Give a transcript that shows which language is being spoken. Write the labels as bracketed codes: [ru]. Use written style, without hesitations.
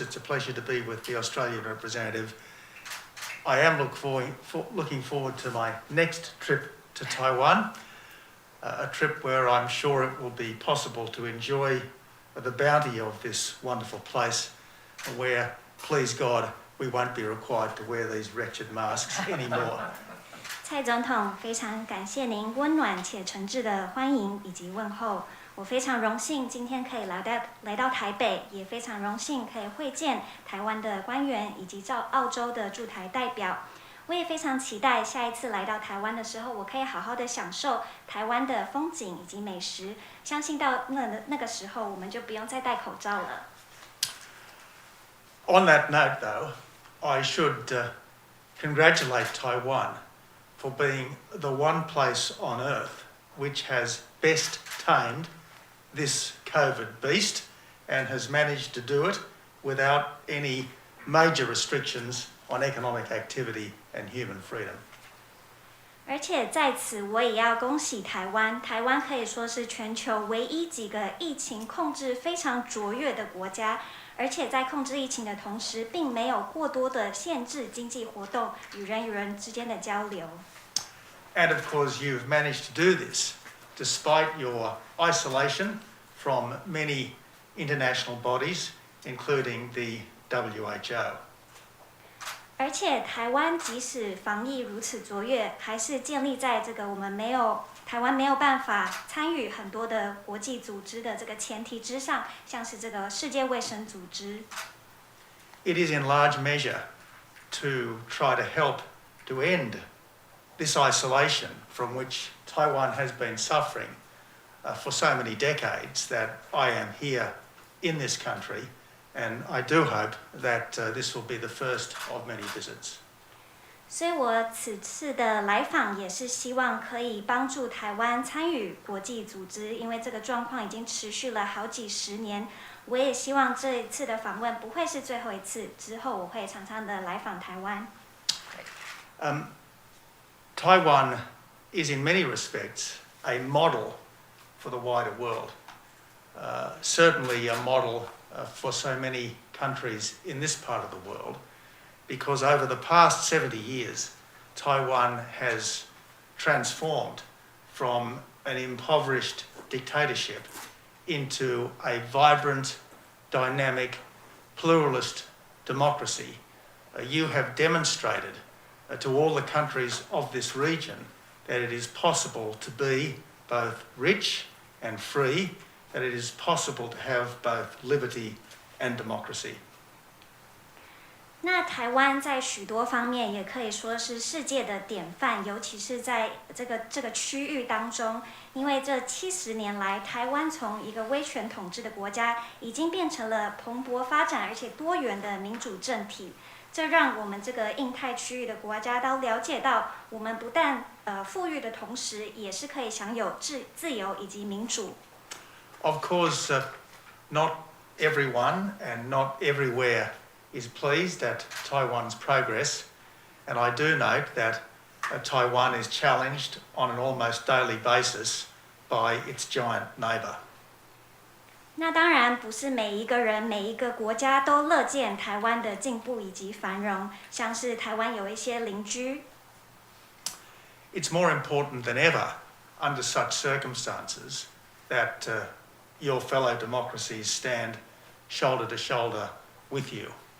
[en] It's a pleasure to be with the Australian representative. I am looking forward to my next trip to Taiwan, a trip where I'm sure it will be possible to enjoy the bounty of this wonderful place, where, please God, we won't be required to wear these wretched masks anymore. [zh] 蔡总统，非常感谢您温暖且诚挚的欢迎以及问候。我非常荣幸今天可以来到台北，也非常荣幸可以会见台湾的官员以及澳洲的驻台代表。我也非常期待下一次来到台湾的时候，我可以好好的享受台湾的风景以及美食。相信到那个时候，我们就不用再戴口罩了。 [en] On that note, though, I should congratulate Taiwan for being the one place on earth which has best tamed this COVID beast and has managed to do it without any major restrictions on economic activity and human freedom. [zh] 而且在此，我也要恭喜台湾。台湾可以说是全球唯一几个疫情控制非常卓越的国家，而且在控制疫情的同时，并没有过多的限制经济活动与人与人之间的交流。 [en] And of course, you've managed to do this despite your isolation from many international bodies, including the WHO. [zh] 而且台湾即使防疫如此卓越，还是建立在这个台湾没有办法参与很多的国际组织的这个前提之上，像是这个世界卫生组织。 [en] It is in large measure to try to help to end this isolation from which Taiwan has been suffering for so many decades that I am here in this country. And I do hope that this will be the first of many visits. [zh] 所以我此次的来访也是希望可以帮助台湾参与国际组织，因为这个状况已经持续了好几十年。我也希望这一次的访问不会是最后一次，之后我会常常的来访台湾。 [en] Taiwan is in many respects a model for the wider world. Certainly a model for so many countries in this part of the world, because over the past 70 years, Taiwan has transformed from an impoverished dictatorship into a vibrant, dynamic, pluralist democracy. You have demonstrated to all the countries of this region that it is possible to be both rich and free that it is possible to have both liberty and democracy. [zh] 那台湾在许多方面也可以说是世界的典范，尤其是在这个区域当中，因为这70年来，台湾从一个威权统治的国家，已经变成了蓬勃发展而且多元的民主政体。这让我们这个印太区域的国家都了解到，我们不但富裕的同时，也是可以享有自由以及民主。 [en] Of course, not everyone and not everywhere is pleased at Taiwan's progress, and I do note that Taiwan is challenged on an almost daily basis by its giant neighbour. [zh] 那当然不是每一个人、每一个国家都乐见台湾的进步以及繁荣，像是台湾有一些邻居。 [en] It's more important than ever under such circumstances that your fellow democracies stand shoulder to shoulder with you.